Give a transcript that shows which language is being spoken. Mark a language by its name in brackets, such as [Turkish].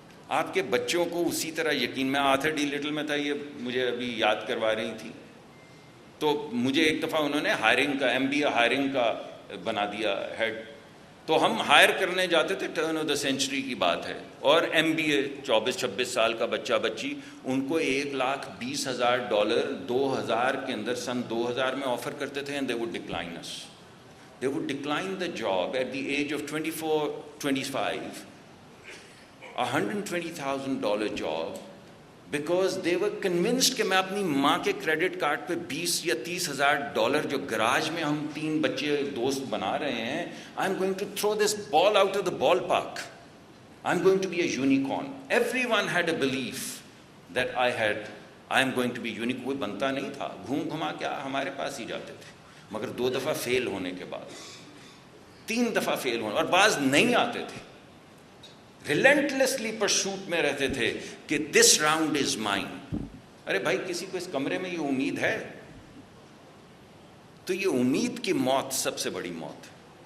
[Urdu] آپ کے بچوں کو اسی طرح یقین، میں آرتھر ڈی لٹل میں تھا، یہ مجھے ابھی یاد کروا رہی تھی، تو مجھے ایک دفعہ انہوں نے ہائرنگ کا، MBA ہائرنگ کا بنا دیا ہیڈ، تو ہم ہائر کرنے جاتے تھے، ٹرن آف دا سینچری کی بات ہے، اور MBA 24-26 سال کا بچہ بچی، ان کو $1,20,000 2000 کے اندر، سن 2000 میں آفر کرتے تھے، [English] and they would decline us. They would decline the job at the age of 24-25, $120,000 job, because they were convinced [Urdu] کہ میں اپنی ماں کے کریڈٹ کارڈ پہ $20,000 یا $30,000 جو گراج میں ہم 3 بچے دوست بنا رہے ہیں، [English] I'm going to throw this ball out of the ballpark. I'm going to be a unicorn. Everyone had a belief that I am going to be unicorn. [Urdu] کوئی بنتا نہیں تھا، گھوم گھما کے ہمارے پاس ہی جاتے تھے، مگر 2 دفعہ فیل ہونے کے بعد، 3 دفعہ فیل ہونے، اور بعض نہیں آتے تھے، ریلنٹلیسلی پرسوٹ میں رہتے تھے کہ دس راؤنڈ از مائن۔ ارے بھائی، کسی کو اس کمرے میں یہ امید ہے؟ تو یہ امید کی موت سب سے بڑی موت ہے۔